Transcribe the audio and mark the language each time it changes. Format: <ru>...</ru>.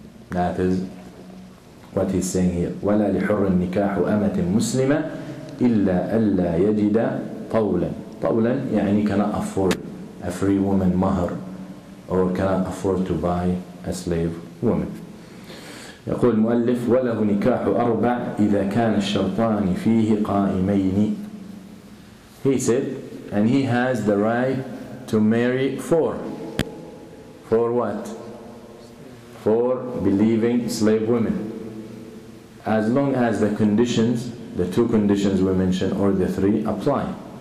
<en>That is what he's saying here.</en> <ar>وَلَا لِحُرٍ نِكَاحُ أَمَةٍ مُسْلِمَةٍ إِلَّا أَلَّا يَجِدَ طَوْلًا.</ar> <en>طَوْلًا cannot afford a free woman mahr, or cannot afford to buy a slave woman.</en> <ar>يقول المؤلف وله نكاح أربع إذا كان الشرطان فيه قائمين.</ar> <en>He said, and he has the right to marry four. For what? For believing slave women, as long as the conditions, the two conditions we mentioned, or the three, apply.</en>